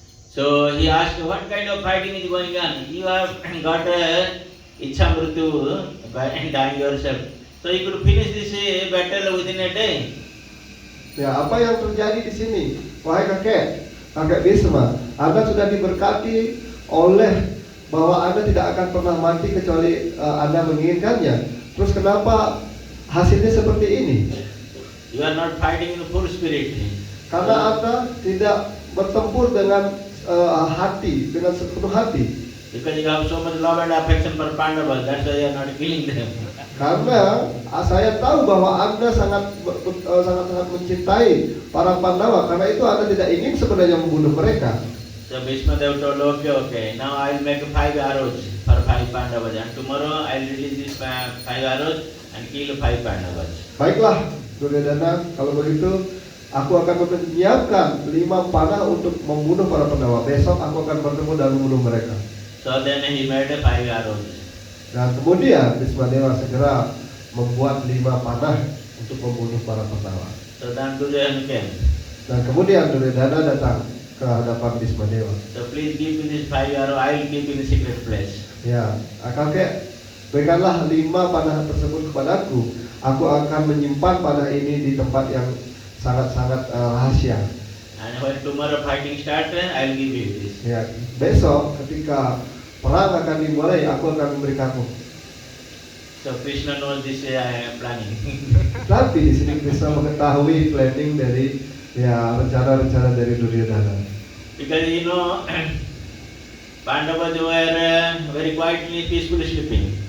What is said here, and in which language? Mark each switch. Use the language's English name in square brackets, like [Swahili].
[English] So he asked, what kind of fighting is going on? You have got Ichha Mrityu by dying yourself. So you could finish this battle within a day. [Indonesian] Ya, apa yang terjadi di sini? Wahai kakek Bhisma, Anda sudah diberkati oleh bahwa Anda tidak akan pernah mati kecuali Anda menginginkannya. Terus kenapa hasilnya seperti ini? [English] You are not fighting in full spirit. [Indonesian] Karena Anda tidak bertempur dengan hati, dengan sepenuh hati. [English] Because you have so much love and affection for Pandavas, that's why you are not killing them. [Indonesian] Karena saya tahu bahwa Anda sangat mencintai para Pandawa, karena itu Anda tidak ingin sebenarnya membunuh mereka. [English] So Bhishma Deva told, okay, now I will make 5 arrows for 5 Pandavas, and tomorrow I will release these 5 arrows and kill 5 Pandavas. [Indonesian] Baiklah, Duryodhana, kalau begitu aku akan menyiapkan 5 panah untuk membunuh para Pandawa. Besok aku akan bertemu dan membunuh mereka. [English] So then he made 5 arrows. [Indonesian] Dan kemudian Bhisma Dewa segera membuat 5 panah untuk membunuh para Pandawa. [English] So then Duryodhana came. [Indonesian] Dan kemudian Duryodhana datang ke hadapan Bhisma Dewa. [English] So please give me this 5 arrow, I will keep in a secret place. [Indonesian] Ya, kakek, berikanlah 5 panah tersebut kepadaku. Aku akan menyimpan panah ini di tempat yang sangat-sangat rahasia. [English] And when tomorrow fighting starts, I will give you this. [Indonesian] Ya, besok ketika perang akan dimulai, aku akan memberikanmu. [English] So Krishna knows this planning. [Indonesian] Tapi di sini Krishna mengetahui planning dari ya rencana-rencana dari Duryodhana. [English] Because you know, Pandavas were very quietly, peacefully sleeping.